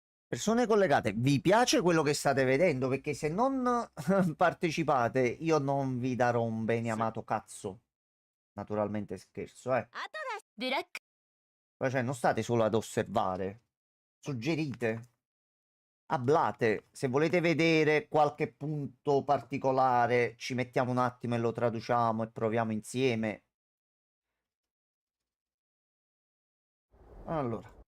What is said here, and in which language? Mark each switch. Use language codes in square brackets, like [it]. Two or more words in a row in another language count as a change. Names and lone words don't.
[it] Persone collegate, vi piace quello che state vedendo? Perché se non partecipate, io non vi darò un bene amato cazzo. Naturalmente scherzo, eh. [ja] あとだブラック [it] Poi, cioè, non state solo ad osservare. Suggerite. Hablate. Se volete vedere qualche punto particolare, ci mettiamo un attimo e lo traduciamo e proviamo insieme. Allora.